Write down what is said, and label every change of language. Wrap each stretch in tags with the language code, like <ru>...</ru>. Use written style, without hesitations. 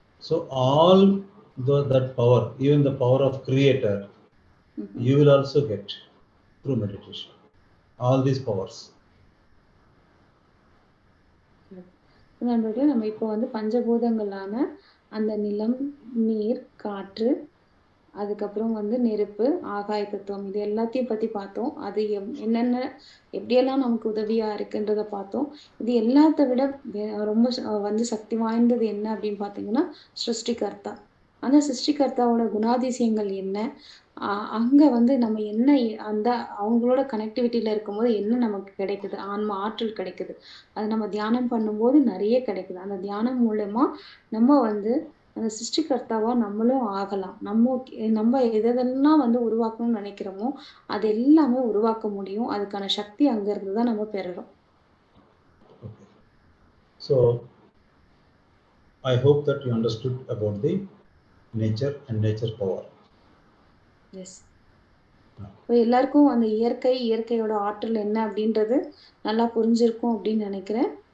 <en>So all that power, even the power of creator, you will also get through meditation. All these powers.</en> <ta>நண்பர்களே, நம்ம இப்போ வந்து பஞ்சபூதங்களான அந்த நிலம், நீர், காற்று, அதுக்கப்புறம் வந்து நெருப்பு, ஆகாய தத்துவம், இது எல்லாத்தையும் பத்தி பார்த்தோம். அது என்னென்ன எப்படியெல்லாம் நமக்கு உதவியா இருக்குன்றத பார்த்தோம். இது எல்லாத்த விட ரொம்ப வந்து சக்தி வாய்ந்தது என்ன அப்படின்னு பார்த்தீங்கன்னா, சிருஷ்டிகர்த்தா. அந்த சிருஷ்டிகர்த்தாவோட குணாதிசயங்கள் என்ன? அங்க வந்து நம்ம என்ன அந்த அவங்களோட கனெக்டிவிட்டியில இருக்கும்போது என்ன நமக்கு கிடைக்குது? ஆன்ம ஆற்றல் கிடைக்குது. அது நம்ம தியானம் பண்ணும்போது நிறைய கிடைக்குது. அந்த தியானம் மூலமா நம்ம வந்து அந்த சிருஷ்டிகர்த்தாவா நம்மளும் ஆகலாம். நம்ம எதெல்லாம் வந்து உருவாக்கணும்னு நினைக்கிறோமோ அது எல்லாமே உருவாக்க முடியும். அதுக்கான சக்தி அங்க இருந்து தான் நம்ம பெறுறோம்.</ta> <en>So I hope that you understood about the nature and nature power. Yes.</en> <ta>எல்லாருக்கும் அந்த இயற்கையோட ஆற்றல் என்ன அப்படின்றது நல்லா புரிஞ்சிருக்கும் அப்படின்னு நினைக்கிறேன்.</ta>